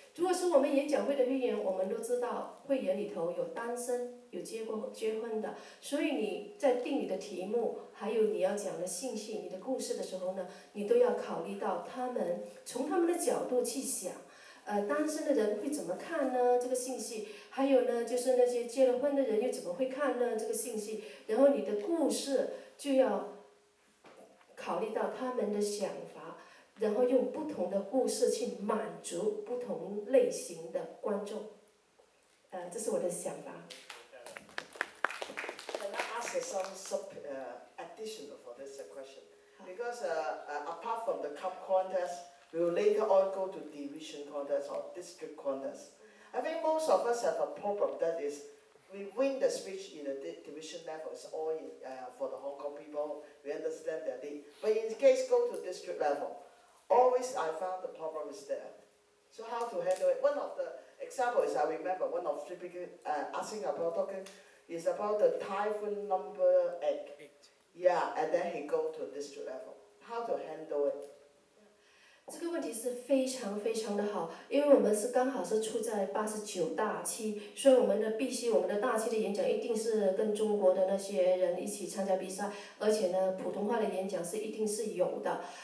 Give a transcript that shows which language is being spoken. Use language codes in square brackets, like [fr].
[zh] 如果是我们演讲会的会员，我们都知道会员里头有单身、有结婚的，所以你在定你的题目，还有你要讲的信息、你的故事的时候呢，你都要考虑到从他们的角度去想，单身的人会怎么看呢？这个信息，还有呢，就是那些结了婚的人又怎么会看呢？这个信息，然后你的故事就要考虑到他们的想法。然后用不同的故事去满足不同类型的观众，这是我的想法。 [en] Can I ask some additional for this question? Because apart from the cup contest, we will later on go to division contest or district contest. I think most of us have a problem that is, we win the speech in the division level, it's all for the Hong Kong people, we understand their need. But in case go to district level, always I found the problem is there. So how to handle it? One of the examples I remember, one of the people asking about talking is about the typhoon number 8. Yeah, and then he go to district level. How to handle it? [zh] 这个问题是非常非常的好，因为我们刚好是处在89大期，所以我们的大期的演讲一定是跟中国的那些人一起参加比赛，而且呢，普通话的演讲是一定是有的。